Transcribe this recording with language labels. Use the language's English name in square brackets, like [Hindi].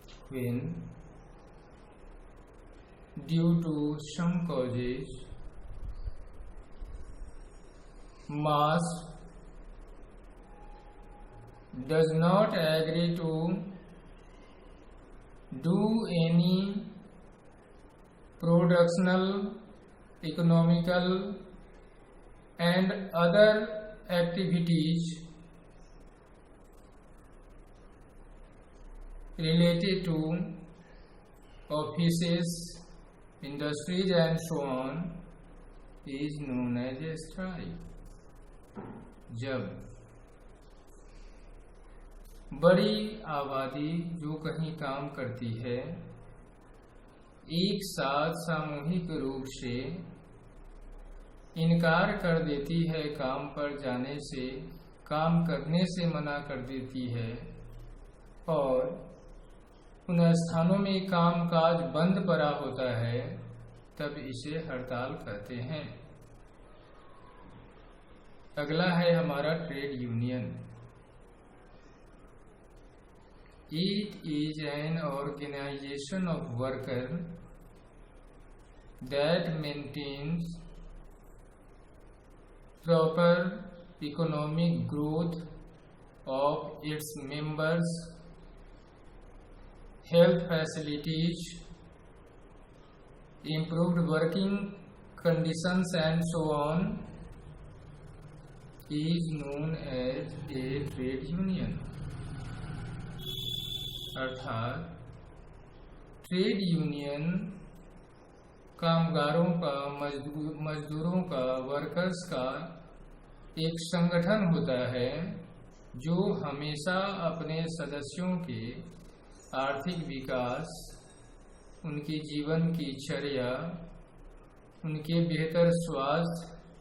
[English] When due to some causes mass does not agree to do any productional, economical and other activities related to offices, industries and so on is known as a strike। [Hindi] जब बड़ी आबादी जो कहीं काम करती है एक साथ सामूहिक रूप से इनकार कर देती है काम पर जाने से, काम करने से मना कर देती है और उन स्थानों में कामकाज बंद पड़ा होता है, तब इसे हड़ताल कहते हैं। अगला है हमारा trade union. [English] It is an organization of workers that maintains proper economic growth of its members, health facilities, improved working conditions and so on is known as a trade union। [Hindi] अर्थात ट्रेड यूनियन कामगारों का, मजदूरों का, workers का एक संगठन होता है जो हमेशा अपने सदस्यों के आर्थिक विकास, उनके जीवन की चर्या, उनके बेहतर स्वास्थ्य,